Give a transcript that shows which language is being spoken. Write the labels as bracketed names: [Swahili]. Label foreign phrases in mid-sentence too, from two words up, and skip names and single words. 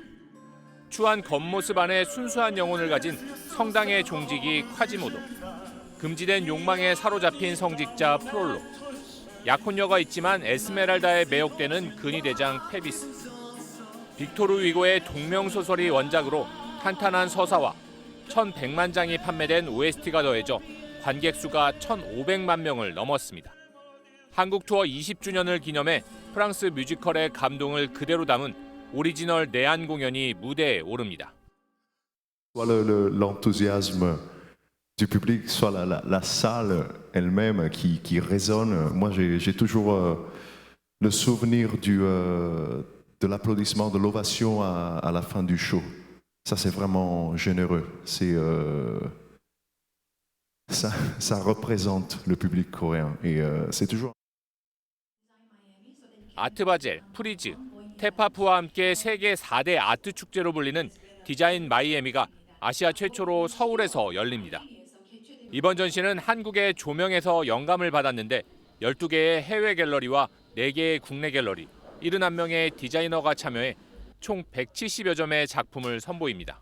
[Korean] 추한 겉모습 안에 순수한 영혼을 가진 성당의 종직이 콰지모도, 금지된 욕망에 사로잡힌 성직자 프롤로, 약혼녀가 있지만 에스메랄다에 매혹되는 근위대장 페비스, 빅토르 위고의 동명소설이 원작으로 탄탄한 서사와 1,100만 장이 판매된 OST가 더해져 관객 수가 1,500만 명을 넘었습니다. 한국 투어 20주년을 기념해 프랑스 뮤지컬의 감동을 그대로 담은 오리지널 내한 공연이 무대에 오릅니다. [French] L'enthousiasme du public, soit la salle elle-même qui résonne. Moi, j'ai toujours le souvenir de l'applaudissement, de l'ovation à la fin du show. Ça c'est vraiment généreux. Ça représente le public coréen et c'est toujours. [Korean] 아트바젤, 프리즈, 테파프와 함께 세계 4대 아트 축제로 불리는 디자인 마이애미가 아시아 최초로 서울에서 열립니다. 이번 전시는 한국의 조명에서 영감을 받았는데 12개의 해외 갤러리와 4개의 국내 갤러리, 71명의 디자이너가 참여해 총 170여 점의 작품을 선보입니다.